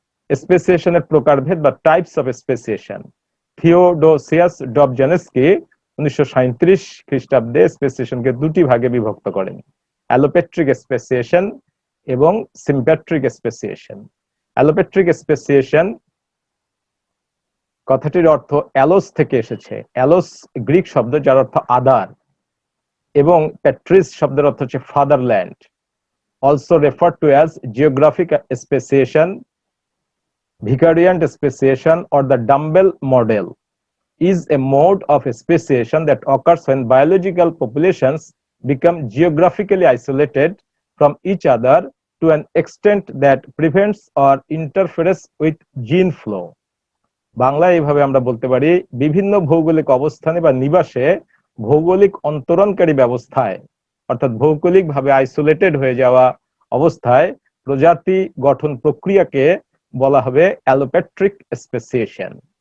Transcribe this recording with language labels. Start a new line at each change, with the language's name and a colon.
Bangla: স্পেসিয়েশনের প্রকারভেদ বা
English: Types of speciation.
Bangla: Theodosius ডবঝানেস্কি 1937 খ্রিস্টাব্দে স্পেসিয়েশনকে দুটি ভাগে বিভক্ত করেন: অ্যালোপেট্রিক স্পেসিয়েশন এবং সিম্প্যাট্রিক স্পেসিয়েশন। অ্যালোপেট্রিক স্পেসিয়েশন কথাটির অর্থ অ্যালোস থেকে এসেছে। অ্যালোস গ্রিক শব্দ যার অর্থ আদার, এবং প্যাট্রিস শব্দের অর্থ হচ্ছে fatherland.
English: Also referred to as geographic speciation, vicariant speciation or the dumbbell model is a mode of speciation that occurs when biological populations become geographically isolated from each other to an extent that prevents or interferes with gene flow.
Bangla: বাংলায় এইভাবে আমরা বলতে পারি, বিভিন্ন ভৌগোলিক অবস্থানে বা নিবাসে ভৌগোলিক অন্তরণকারী ব্যবস্থায়, অর্থাৎ ভৌগোলিকভাবে আইসোলেটেড হয়ে যাওয়া অবস্থায় প্রজাতি গঠন প্রক্রিয়াকে বলা হবে অ্যালোপেট্রিক স্পেসিয়েশন।